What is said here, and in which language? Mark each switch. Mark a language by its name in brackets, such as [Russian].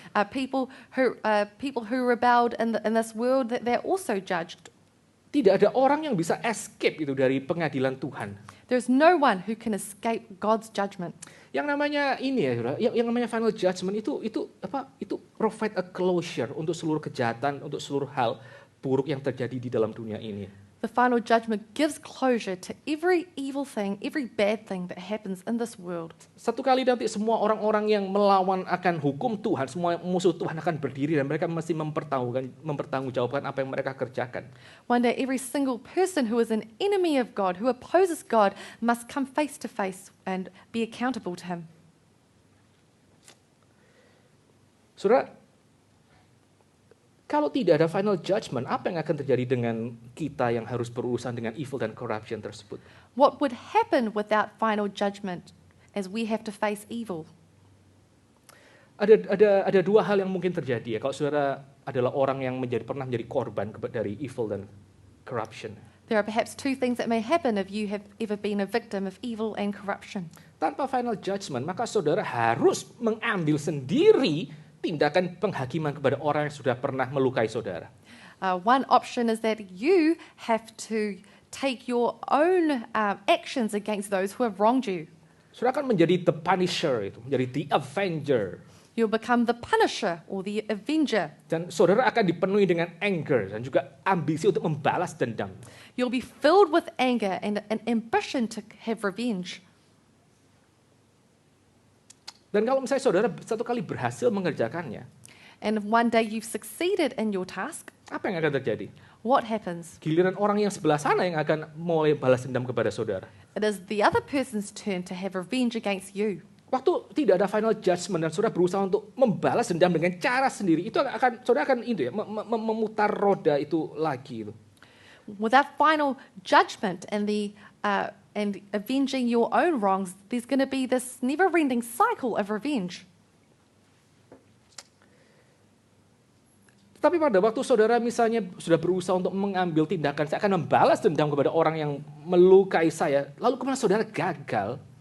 [English] People who rebelled in this world, they're also judged. [Indonesian] Tidak ada orang yang bisa escape itu dari pengadilan Tuhan. [English] There's no one who can escape God's judgment. [Indonesian] Yang namanya ini ya, yang namanya final judgment itu [English] provide a closure [Indonesian] untuk seluruh kejahatan, untuk seluruh hal buruk yang terjadi di dalam dunia ini. [English] The final judgment gives closure to every evil thing, every bad thing that happens in this world. [Indonesian] Satu kali nanti semua orang-orang yang melawan akan hukum Tuhan, semua musuh Tuhan akan berdiri dan mereka mesti mempertanggungjawabkan apa yang mereka kerjakan. [English] One day every single person who is an enemy of God, who opposes God, must come face to face and be accountable to him. [Indonesian] Saudara, kalau tidak ada final judgment, apa yang akan terjadi dengan kita yang harus berurusan dengan evil dan corruption tersebut? [English] What would happen without final judgment as we have to face evil? [Indonesian] Ada dua hal yang mungkin terjadi ya. Kalau saudara adalah orang yang pernah menjadi korban dari evil dan corruption. [English] There are perhaps two things that may happen if you have ever been a victim of evil and corruption. [Indonesian] Tanpa final judgment, maka saudara harus mengambil sendiri tindakan penghakiman kepada orang yang sudah pernah melukai saudara. [English] One option is that you have to take your own actions against those who have wronged you. [Indonesian] Saudara akan menjadi [English] the punisher, [Indonesian] itu menjadi [English] the avenger. You'll become the punisher or the avenger. [Indonesian] Dan saudara akan dipenuhi dengan anger dan juga ambisi untuk membalas dendam. [English] You'll be filled with anger and an ambition to have revenge. [Indonesian] Dan kalau misalnya saudara satu kali berhasil mengerjakannya, [English] and if one day you've succeeded in your task, [Indonesian] apa yang akan terjadi? [English] what happens? [Indonesian] Giliran orang yang sebelah sana yang akan mulai balas dendam kepada saudara. [English] It is the other person's turn to have revenge against you. [Indonesian] Waktu tidak ada final judgment dan saudara berusaha untuk membalas dendam dengan cara sendiri, itu saudara akan memutar roda itu lagi. [English] Without final judgment and avenging your own wrongs, there's going to be this never-ending cycle of revenge. [Indonesian] Tapi pada waktu saudara misalnya sudah berusaha untuk mengambil tindakan, saya akan membalas dendam kepada orang yang melukai saya, lalu kemudian saudara gagal.